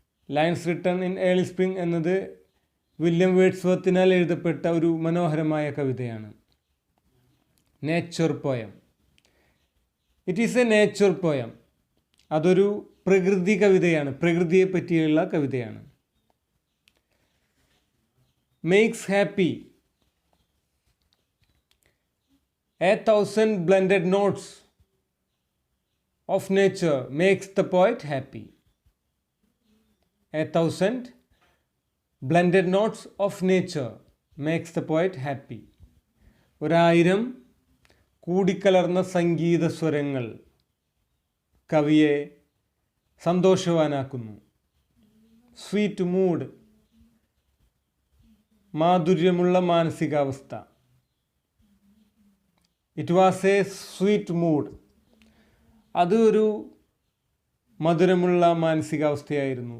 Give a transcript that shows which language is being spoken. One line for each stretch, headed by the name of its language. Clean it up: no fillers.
Malayalam: Lines written in early spring എന്നത് William വേർഡ്സ്വർത്തിനാൽ എഴുതപ്പെട്ട ഒരു മനോഹരമായ കവിതയാണ്.
English: Nature poem, it is a nature poem.
Malayalam: അതൊരു പ്രകൃതി കവിതയാണ്, പ്രകൃതിയെ പറ്റിയുള്ള കവിതയാണ്.
English: Makes happy, 1,000 blended notes of nature makes the poet happy. 1,000 blended notes of nature makes the poet happy. 1000
Malayalam: കൂടിക്കലർന്ന സംഗീത സ്വരങ്ങൾ കവിയെ സന്തോഷവാനാക്കുന്നു. സ്വീറ്റ് മൂഡ്, മാധുര്യമുള്ള മാനസികാവസ്ഥ.
English: it was a sweet mood,
Malayalam: അത് ഒരു മധുരമുള്ള മാനസികാവസ്ഥയായിരുന്നു.